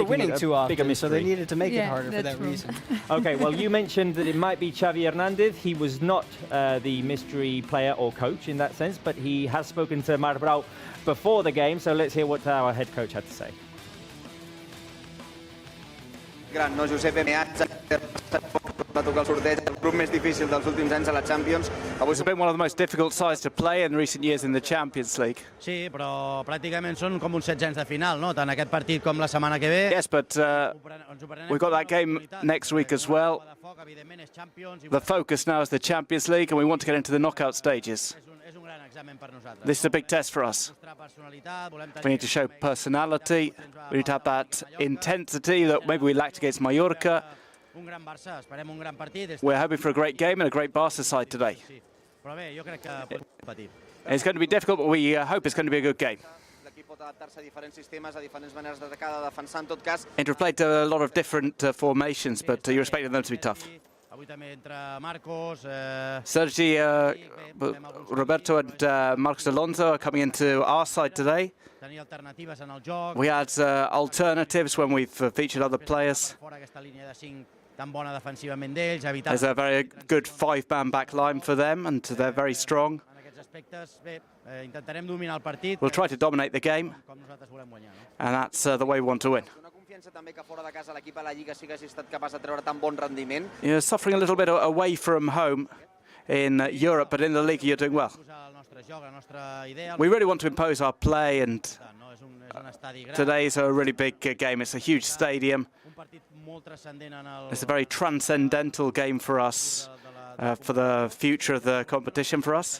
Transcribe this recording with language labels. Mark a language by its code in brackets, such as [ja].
[en] making winning it a too bigger often, so they mystery. needed to make it Yeah, harder for that's that true. reason. Okay, well, you mentioned that it might be Xavi Hernandez. He was not the mystery player or coach in that sense, but he has spoken to Mar Brau before the game, so let's hear what our head coach had to say. [ca] Gran, no, Giuseppe Meazza, va tocar el sorteig, el grup més difícil dels últims anys a la Champions. Avui [en] It's been one of the most difficult sides to play in recent years in the Champions League. [ca] Sí, però pràcticament són com uns 16 anys de final, no? Tant aquest partit com la setmana que ve. [en] Yes, but we've got that game next week as well. The focus now is the Champions League, and we want to get into the knockout stages. [ca] És un gran examen per nosaltres. [en] This is a big test for us. We need to show personality. We need to have that intensity that maybe we lacked against Mallorca. [ca] Un gran Barça, esperem un gran partit. [en] We're hoping for a great game and a great Barca side today. [ca] Però bé, jo crec que pot competir. [en] It's going to be difficult, but we hope it's going to be a good game. [ca] l'equip pot adaptar-se a diferents sistemes, a diferents maneres d'atacar, de defensar en tot cas. [en] Inter have played a lot of different formations, but you're expecting them to be tough. [ca] Avui també entra Marcos. [en] Sergi, Roberto and Marcos Alonso are coming into our side today. [ca] Tenir alternatives en el joc. [en] We had alternatives when we've featured other players. [ca] Fora aquesta línia de 5 tan bona defensivament d'ells, evitar... [en] There's a very good five-man back line for them, and they're very strong. [ca] En aquests aspectes, bé, intentarem dominar el partit. [en] We'll try to dominate the game, [ca] Com nosaltres volem guanyar, no? [en] and that's the way we want to win. [ca] Una confiança també que fora de casa l'equip a la Lliga sí que hagi estat capaç de treure tan bon rendiment. [en] You're suffering a little bit away from home in Europe, but in the league you're doing well. [ca] El nostre joc, la nostra idea... [en] We really want to impose our play, and [ca] No, és un estadi gran. [en] today's a really big game. It's a huge stadium. [ca] Un partit molt transcendent en el... [en] It's a very transcendental game for us, for the future of the competition for us.